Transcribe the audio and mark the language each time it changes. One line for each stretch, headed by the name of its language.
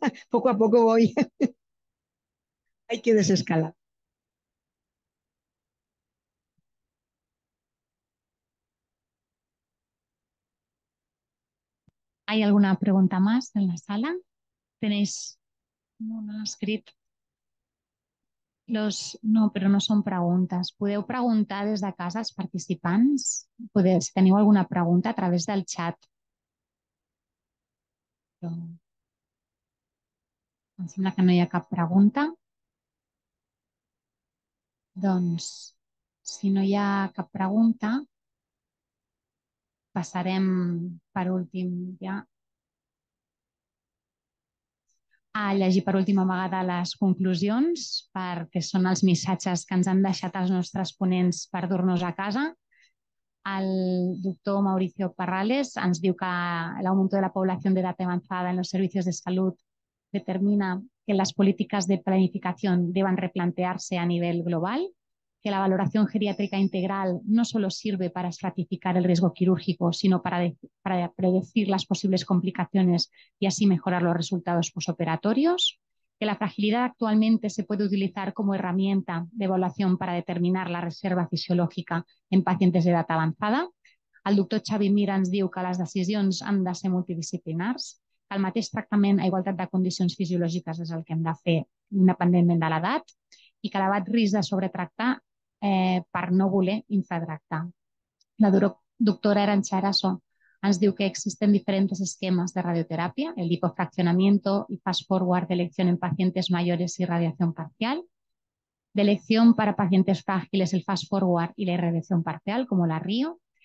Spanish: Poco a poco voy. Hay que desescalar. ¿Hay alguna pregunta más en la sala? ¿Tenéis un escrit?
Catalan: No, però no són preguntes. Podeu preguntar des de casa als participants? Si teniu alguna pregunta a través del xat. Però em sembla que no hi ha cap pregunta. Doncs, si no hi ha cap pregunta, passarem per últim ja a llegir per última vegada les conclusions, perquè són els missatges que ens han deixat els nostres ponents per dur-nos a casa. El doctor Mauricio Parrales ens diu que l'augment de la població d'edat avançada
Spanish: en los servicios de salud determina que las políticas de planificación deban replantearse a nivel global, que la valoración geriátrica integral no solo sirve para estratificar el riesgo quirúrgico, sino para predecir las posibles complicaciones y así mejorar los resultados posoperatorios, que la fragilidad actualmente se puede utilizar como herramienta de evaluación para determinar la reserva fisiológica en pacientes de edad avançada.
Catalan: El doctor Xavi Mir ens diu que les decisions han de ser multidisciplinars, que el mateix tractament a igualtat de condicions fisiològiques és el que hem de fer independentment de l'edat i que l'elevat risc de sobretractar per no voler infratractar. La doctora Arantxa Eraso ens diu que
Spanish: existen diferentes esquemas de radioterapia, el lipofraccionamiento y fast forward de elección en pacientes mayores y radiación parcial, de elección para pacientes frágiles el fast forward y la irradiación parcial, como la RIO.